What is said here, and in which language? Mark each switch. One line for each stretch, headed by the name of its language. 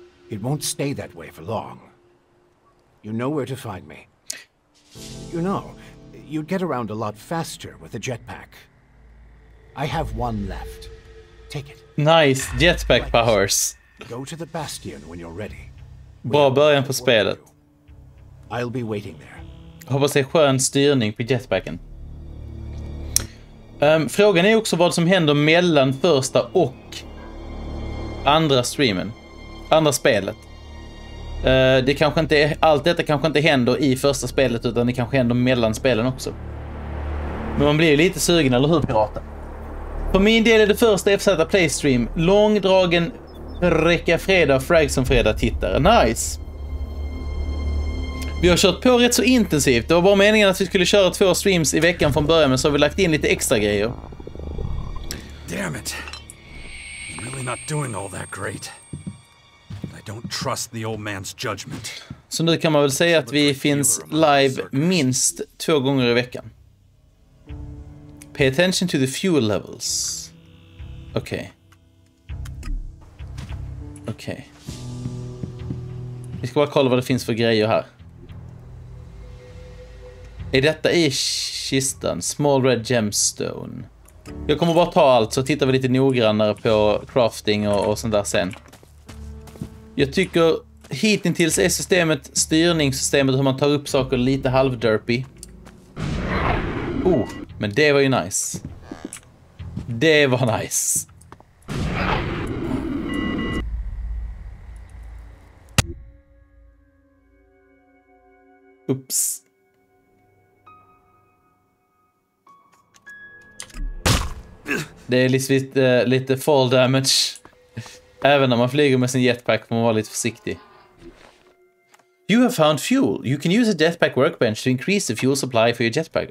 English: It won't stay that way for long. You know where to find me. You know, you'd get around a lot faster with a jetpack. I have one left. Take it. Nice, jetpack powers. Go to the bastion when you're ready.
Swedish: Bra början på spelet.
English: I'll be waiting there.
Swedish: Hoppas det är skön styrning på jetpacken. Frågan är också vad som händer mellan första och andra streamen. Andra spelet. Det kanske inte är, allt detta kanske inte händer i första spelet, utan det kanske händer mellan spelen också. Men man blir ju lite sugen, eller hur, piraten? För min del är det första FZ Playstream. Långdragen räcka fredag, frag som fredag tittare. Nice! Vi har kört på rätt så intensivt. Det var bara meningen att vi skulle köra 2 streams i veckan från början, men så har vi lagt in lite extra grejer.
English: Damn it. I'm really not doing all that great. I don't trust the old man's judgment.
Swedish: Så nu kan man väl säga att vi finns live minst 2 gånger i veckan.
English: Pay attention to the fuel levels.
Swedish: Okej. Okej. Vi ska bara kolla vad det finns för grejer här. Är detta i kistan?
English: Small red gemstone.
Swedish: Jag kommer bara ta allt, så tittar vi lite noggrannare på crafting och sånt där sen. Jag tycker hittills är styrningssystemet hur man tar upp saker lite halvderpy. Men det var ju nice. Det var nice. Oops. Det är lite fall damage. Även när man flyger med sin jetpack får man vara lite försiktig.
English: You have found fuel. You can use a jetpack workbench to increase the fuel supply for your jetpack.